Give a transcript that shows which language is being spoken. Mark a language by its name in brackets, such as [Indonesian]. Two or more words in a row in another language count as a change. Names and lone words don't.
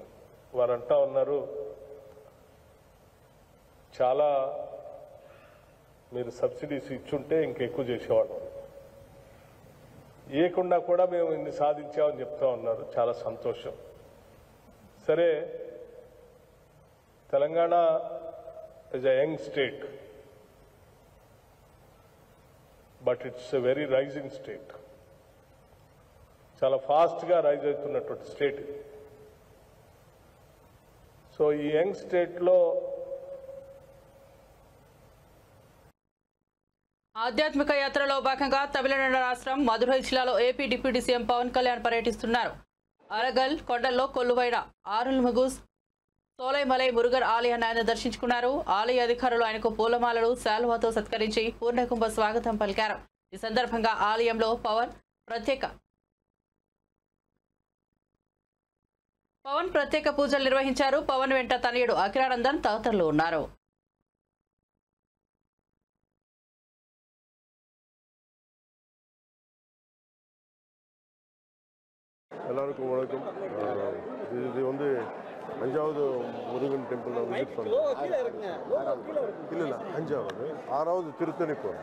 [Telugu] వారు అంటా ఉన్నారు, చాలా మీరు సబ్సిడీస్ ఇచ్చుంటే ఇంకెక్కువ చేసేవాళ్ళం, ఇవ్వకుండా కూడా మేము ఇన్ని సాధించామని చెప్తా ఉన్నారు. చాలా సంతోషం. సరే, [English] తెలంగాణ is a young state, but it's a very rising state. [Telugu] చాలా [English] fastga rise [Telugu] అవుతున్నటువంటి స్టేట్. సో ఈ [English] young statelo [Telugu] ఆధ్యాత్మిక యాత్రలో భాగంగా తమిళనాడు రాష్ట్రం మదురై జిల్లాలో ఏపీ [English] deputy CM [Telugu] పవన్ కళ్యాణ్ పర్యటిస్తున్నారు. అరగల్ కొండల్లో కొలువైన ఆరుల్మిగు సోలైమలై మురుగన్ ఆలయాన్ని ఆయన దర్శించుకున్నారు. ఆలయ అధికారులు ఆయనకు పూలమాలలు, శాలువాతో సత్కరించి పూర్ణకుంభ స్వాగతం పలికారు. ఈ సందర్భంగా ఆలయంలో పవన్ ప్రత్యేక పూజలు నిర్వహించారు. పవన్ వెంట తనయుడు అఖిలానందన్ తదితరులు ఉన్నారు. [Tamil] எல்லாருக்கும் வணக்கம். இது வந்து 5வது முருகன் [English] temple visit [Tamil] பண்ணோம். இல்ல 5வது 6வது திருத்தணி போறோம்.